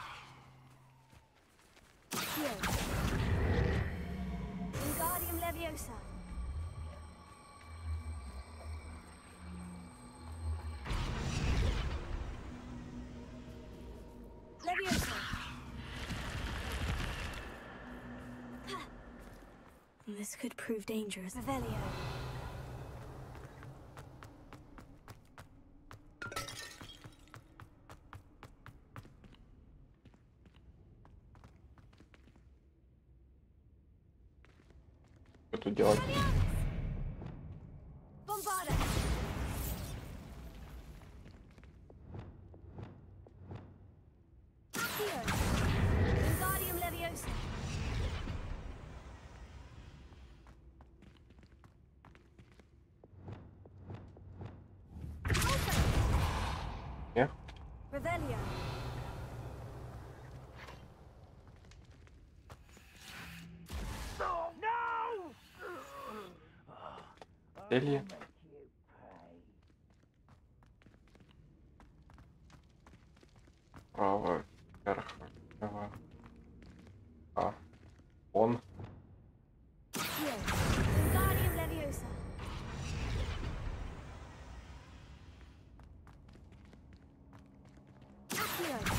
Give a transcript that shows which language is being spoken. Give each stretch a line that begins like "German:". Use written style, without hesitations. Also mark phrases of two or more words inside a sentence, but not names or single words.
English: Here. Wingardium Leviosa. Leviosa. This could prove dangerous. Revelio.
Russian: Что тут делать?
English: Bombarda. Here. Wingardium Leviosa. Yeah. Revelio.
Russian: Зелье. Право, вверх, влево. А, он.
English: Here. Wingardium Leviosa. Accio.